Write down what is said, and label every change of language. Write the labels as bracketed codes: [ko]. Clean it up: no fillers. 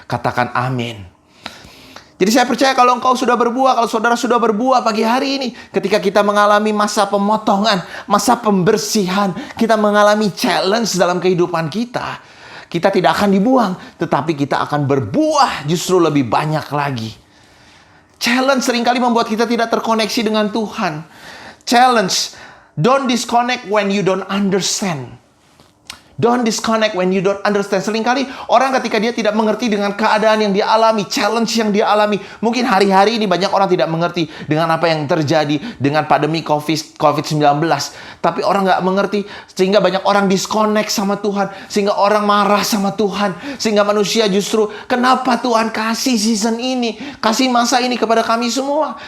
[id] Katakan amin. Jadi saya percaya kalau engkau sudah berbuah, kalau saudara sudah berbuah pagi hari ini, ketika kita mengalami masa pemotongan, masa pembersihan, kita mengalami challenge dalam kehidupan kita, kita tidak akan dibuang, tetapi kita akan berbuah justru lebih banyak lagi. Challenge seringkali membuat kita tidak terkoneksi dengan Tuhan. [en] Challenge, don't disconnect when you don't understand. Don't disconnect when you don't understand. [id] Seringkali orang ketika dia tidak mengerti dengan keadaan yang dia alami, challenge yang dia alami. Mungkin hari-hari ini banyak orang tidak mengerti dengan apa yang terjadi dengan pandemi COVID-19. Tapi orang nggak mengerti, sehingga banyak orang disconnect sama Tuhan. Sehingga orang marah sama Tuhan. Sehingga manusia justru, kenapa Tuhan kasih season ini, kasih masa ini kepada kami semua?